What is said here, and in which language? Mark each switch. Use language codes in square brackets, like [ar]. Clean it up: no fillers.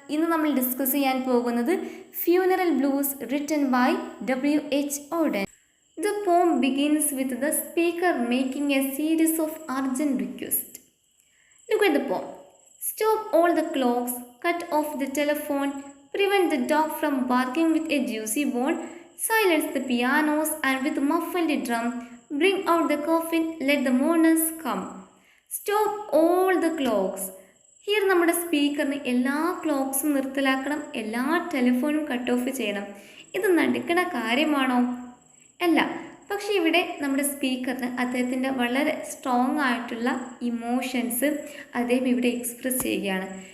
[ml] ഇന്ന് നമ്മൾ ഡിസ്കസ് ചെയ്യാൻ പോകുന്നത് ഫ്യൂനറൽ blues [en] written by [ml] W.H. [en] Auden. The poem begins with the speaker making a series of urgent requests. Look at the poem. Stop all the clocks, cut off the telephone, prevent the dog from barking with a juicy bone, silence the pianos and with muffled drum, bring out the coffin, let the mourners come. Stop all the clocks. [ml] Here നമ്മുടെ സ്പീക്കറിന് എല്ലാ ക്ലോക്സും നിർത്തലാക്കണം, എല്ലാ ടെലിഫോണും cut off ചെയ്യണം. ഇത് നടക്കണ കാര്യമാണോ? അല്ല. പക്ഷേ ഇവിടെ നമ്മുടെ സ്പീക്കറിന് അദ്ദേഹത്തിൻ്റെ വളരെ സ്ട്രോങ് ആയിട്ടുള്ള ഇമോഷൻസ് അദ്ദേഹം ഇവിടെ എക്സ്പ്രസ് ചെയ്യുകയാണ്.